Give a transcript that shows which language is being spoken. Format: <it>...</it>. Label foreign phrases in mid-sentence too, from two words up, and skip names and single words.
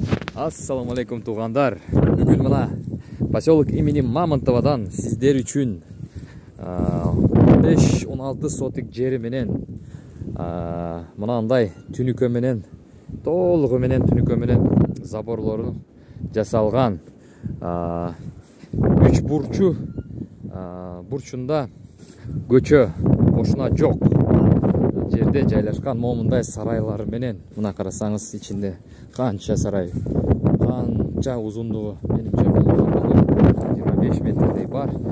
<ky>Ассаламу алейкум туғандар. Бүгін мына поселок имени Мамонтовадан сіздер үшін 5-16 сотик жері менен мынандай түнүкө менен толугу менен түнүкө менен заборлорун жасалган 3 бурчу бурчунда көчө кошуна жок жерде жайлашкан момундай сарайлары менен мына карасаңыз ичинде канча сарай, канча узундугу, менимче бул узундугу 25 метрдей бар.</ky>